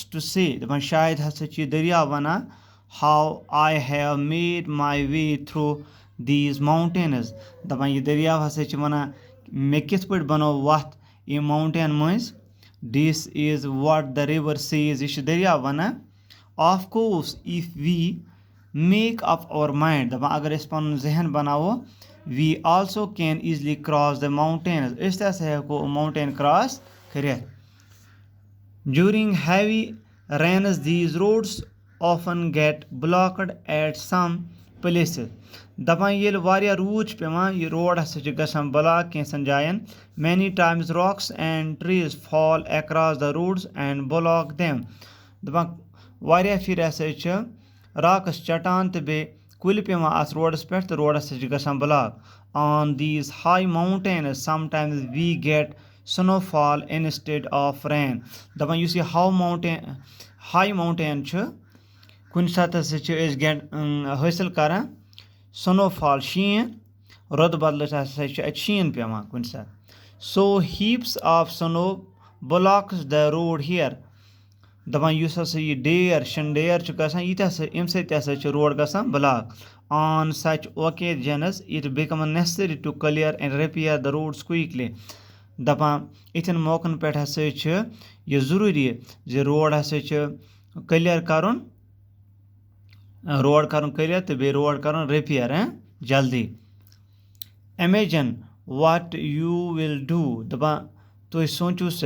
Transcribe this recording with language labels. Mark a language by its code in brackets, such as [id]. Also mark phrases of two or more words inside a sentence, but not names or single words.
[en] to say [ks] دپان شاید ہسا چھُ یہِ دٔریاو وَنان [en] how I have made my way through these mountains [ks] دپان یہِ دٔریاو ہسا چھِ وَنان مےٚ کِتھ پٲٹھۍ بنوو وَتھ یِم ماوُنٹین مٔنٛزۍ [en] this is what the river says [ks] یہِ چھُ دٔریاو وَنان [en] of course if we make up our mind [ks] دپان اگر أسۍ پنُن ذہن بناوو [en] we also can easily cross the mountains [ks] أسۍ تہِ ہسا ہٮ۪کو [en] mountain cross [ks] کٔرِتھ [en] During heavy rains, these roads often get blocked at some places. [ks] دپان ییٚلہِ واریاہ روٗد چھُ پیٚوان یہِ روڈ ہسا چھِ گژھان بلاک کینٛژھن جاین [en] many times rocks and trees fall across the roads and block them. [ks] دپان واریاہ پھِرِ ہسا چھِ راکس چٹان تہٕ بیٚیہِ کُلۍ پیٚوان اَتھ روڈس پٮ۪ٹھ تہٕ روڈ ہسا چھِ گژھان بلاک [en] on these high mountains sometimes we get snowfall instead of rain. [ks] دپان یُس یہِ [en] high mountain [ks] چھُ کُنہِ ساتہٕ ہسا چھِ أسۍ حٲصِل کران سنوفال شیٖن رۄدٕ بدلہٕ ہسا چھُ اَتہِ شیٖن پیٚوان کُنہِ ساتہٕ [en] so heaps of snow blocks the road here [ks] دپان یُس ہسا یہِ ڈیر شِنہٕ ڈیر چھُ گژھان یہِ تہِ ہسا اَمہِ سۭتۍ تہِ ہسا چھُ روڈ گژھان بلاک [en] on such occasions it becomes necessary to clear and repair the roads quickly [ks] دپان یِتھٮ۪ن موقعن پٮ۪ٹھ ہسا چھِ یہِ ضروٗری زِ روڈ ہسا چھِ کلیر کرُن کلیر تہٕ بیٚیہِ روڈ کرُن رِپیر جلدی [en] imagine what you will do [ks] دپان تُہۍ سوٗنچِو سا